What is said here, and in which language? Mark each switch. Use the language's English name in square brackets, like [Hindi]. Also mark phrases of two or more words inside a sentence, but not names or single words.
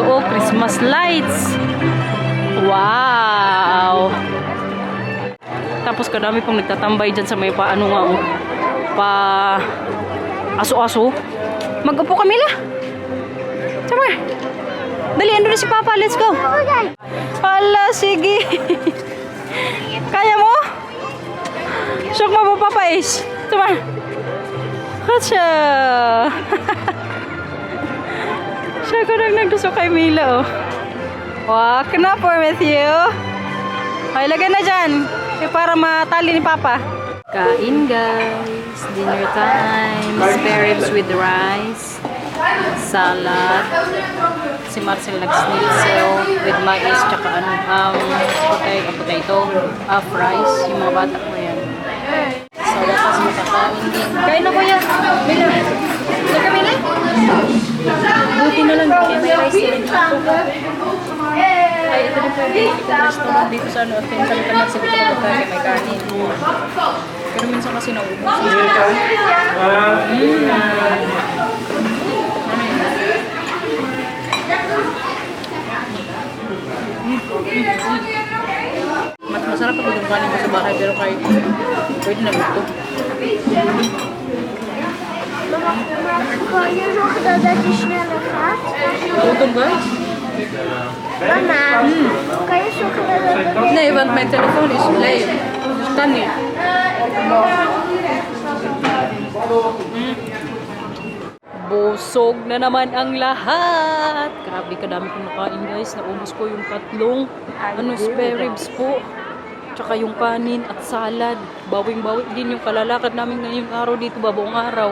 [English] Christmas lights. Wow! [Filipino] Tapos kadami pong nagtatambay dyan sa may aso-aso. Mag-upo ka, Mila. Sama. Dali, ando na si Papa. [English] Let's go. [Filipino] Hala, sige. Kaya mo? Shock mo ba, Papa Ace? Sama. Katsa. Siya ko nang nagduso kay Mila, Wow, kenapa, Matthew? Ay, lagay na dyan. Para matali ni Papa. Kain guys, [English] dinner time, spare ribs with rice, salad, [Filipino] si Marcel nag-schnitzel with mais, tsaka potato, fries, yung mga bata ko yan. Sa wakas makakain din. Kain na kuya, Mila. Laka Mila? Buti na lang, may rice din. Ay, ito din po yung restaurant dito sa Tinsan-Tanat sa Bukal Bukal, may kanin. Pero minsan kasi naubos. Mas masarap pag yung kanin ko sa bahay, pero kahit pwede na ito. [Dutch] Kan je zorgen dat je sneller gaat? [Filipino] Gutom ka? [Dutch] Mama, kan je zorgen dat Nee, want mijn telefoon is leeg. Dus kan niet. [Filipino] Busog na naman ang lahat. Grabe kadami kong nakain guys. Naubos ko yung tatlong [English] spare ribs [Filipino] po. Tsaka yung kanin at salad. Bawing-bawi din yung kalalakad namin ngayong araw dito, babuong araw.